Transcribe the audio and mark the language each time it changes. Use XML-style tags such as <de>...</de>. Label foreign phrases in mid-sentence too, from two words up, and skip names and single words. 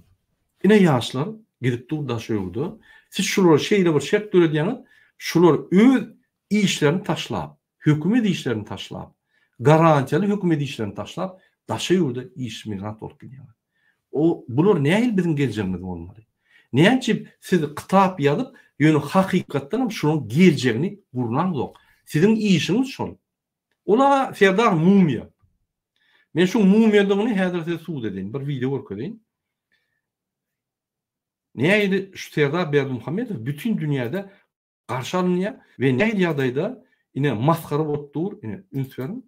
<tk>Ine ýaşlar gidip daşýardy. Siz şular şeýle bir şert döredýäňiz, şular öz işlerini taşlap, hökümet işlerini taşlap, garantiýaly hökümet işlerini taşlap, daşýardy iş migrant bolup gidýär. O bular nähil biziň geljegimiz bolmaly? Näçe siz kitap ýazyp, ýöne hakykatdan hem şunun geljegini gurnan yok. Sizin işiniz şol. Ola Serdar Mumya. Men şu Mumyadygyny häzir size suwd edin, bir video görkezin. Näýdi şu Serdar Berdimuhammedow bütün dünýäde garşy alınýar we näýil ýagdaýda ine maskara bolup ine ünsverin.</tk>